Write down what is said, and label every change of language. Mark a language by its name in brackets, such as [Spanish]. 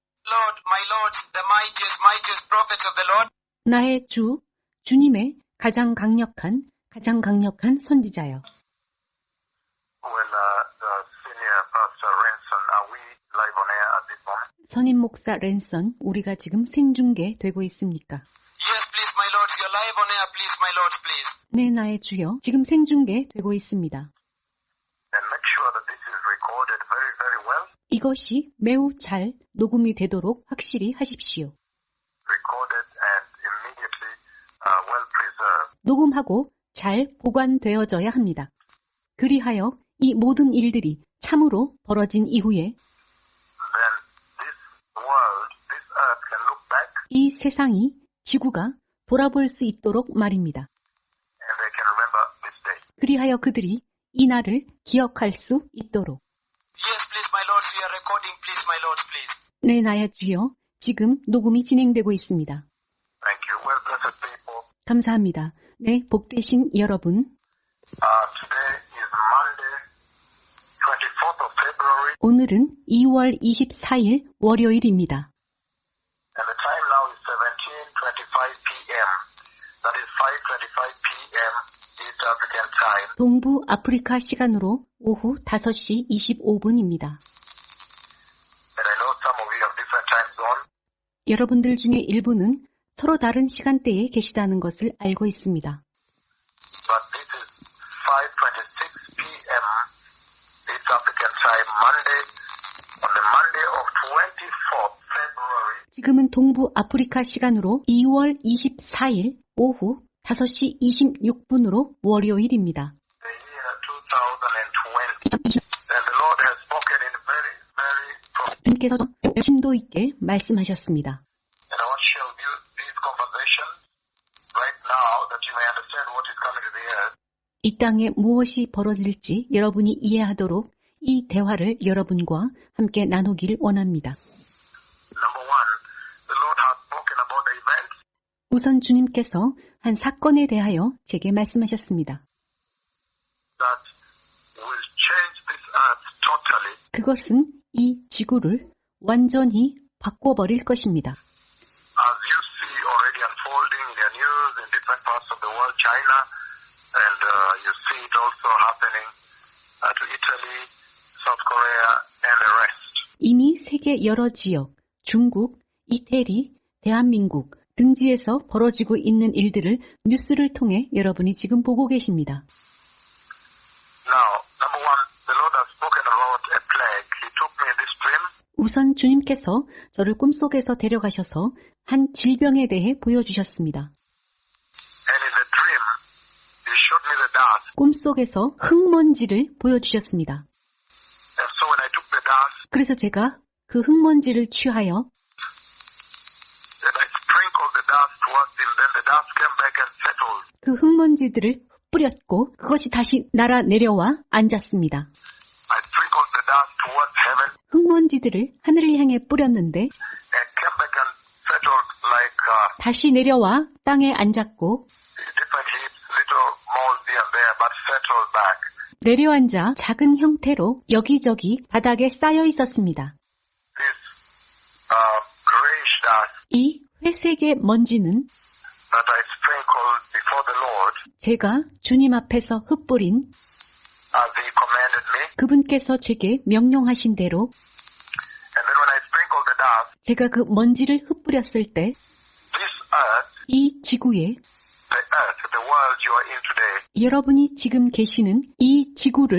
[English] Lord, my Lord, the mightiest prophets of the Lord. [Korean] 나의 주, 주님의 가장 강력한 선지자여. [English] Well, the senior pastor Ranson, are we live on air at this moment? [Korean] 선임 목사 랜선, 우리가 지금 생중계되고 있습니까? [English] Yes, please, my Lord, you're live on air, please, my Lord, please. [Korean] 네, 나의 주여, 지금 생중계되고 있습니다. [English] And make sure that this is recorded very, very well. [Korean] 이것이 매우 잘 녹음이 되도록 확실히 하십시오. [English] Recorded and immediately well preserved. [Korean] 녹음하고 잘 보관되어져야 합니다. 그리하여 이 모든 일들이 참으로 벌어진 이후에 [English] Then this world, this earth can look back [Korean] 이 세상이 지구가 돌아볼 수 있도록 말입니다. [English] and they can remember this day. [Korean] 그리하여 그들이 이 날을 기억할 수 있도록 [English] Yes, please, my Lord, we are recording, please. [Korean] 네, 나야 주여. 지금 녹음이 진행되고 있습니다. [English] Thank you. Well, blessed people, [Korean] 감사합니다. 네, 복되신 여러분. [English] today is Monday, 24th of February, [Korean] 오늘은 2월 24일 월요일입니다. [English] and the time now is 17:25 p.m. That is 5:25 p.m. East African time. [Korean] 동부 아프리카 시간으로 오후 5시 25분입니다. [English] And I know some of you have different time zones. [Korean] 여러분들 중에 일부는 서로 다른 시간대에 계시다는 것을 알고 있습니다. [English] But this is 5:26 p.m. East African time, Monday, on the Monday of 24th February. [Korean] 지금은 동부 아프리카 시간으로 2월 24일 오후 5시 26분으로 월요일입니다. [English] The year 2020. And the Lord has spoken in very, very prophetic. [Korean] 주님께서 심도 있게 말씀하셨습니다. [English] And I want to share with you these conversations right now that you may understand what is coming to the earth. [Korean] 이 땅에 무엇이 벌어질지 여러분이 이해하도록 이 대화를 여러분과 함께 나누길 원합니다. [English] Number one, the Lord has spoken about the events [Korean] 우선 주님께서 한 사건에 대하여 제게 말씀하셨습니다. [English] that will change this earth totally. [Korean] 그것은 이 지구를 완전히 바꿔버릴 것입니다. [English] As you see already unfolding in your news in different parts of the world, China, and you see it also happening to Italy, South Korea, and the rest. [Korean] 이미 세계 여러 지역, 중국, 이태리, 대한민국 등지에서 벌어지고 있는 일들을 뉴스를 통해 여러분이 지금 보고 계십니다. [English] Now, number one, the Lord has spoken about a plague. He took me in this dream, [Korean] 우선 주님께서 저를 꿈속에서 데려가셔서 한 질병에 대해 보여주셨습니다. [English] and in the dream, He showed me the dust. [Korean] 꿈속에서 흙먼지를 보여주셨습니다. [English] And so when I took the dust, [Korean] 그래서 제가 그 흙먼지를 취하여 [English] and I sprinkled the dust towards Him, then the dust came back and settled. [Korean] 그 흙먼지들을 뿌렸고 그것이 다시 날아 내려와 앉았습니다. [English] I sprinkled the dust towards heaven [Korean] 흙먼지들을 하늘을 향해 뿌렸는데 [English] and came back and settled like [Korean] 다시 내려와 땅에 앉았고 [English] different heaps, little moles here and there, but settled back. [Korean] 내려앉아 작은 형태로 여기저기 바닥에 쌓여 있었습니다. [English] This grayish dust [Korean] 이 회색의 먼지는 [English] that I sprinkled before the Lord [Korean] 제가 주님 앞에서 흩뿌린 [English] as He commanded me. [Korean] 그분께서 제게 명령하신 대로 [English] And then when I sprinkled the dust, [Korean] 제가 그 먼지를 흩뿌렸을 때 [English] this earth, [Korean] 이 지구에 [English] the earth, the world you are in today, [Korean] 여러분이 지금 계시는 이 지구를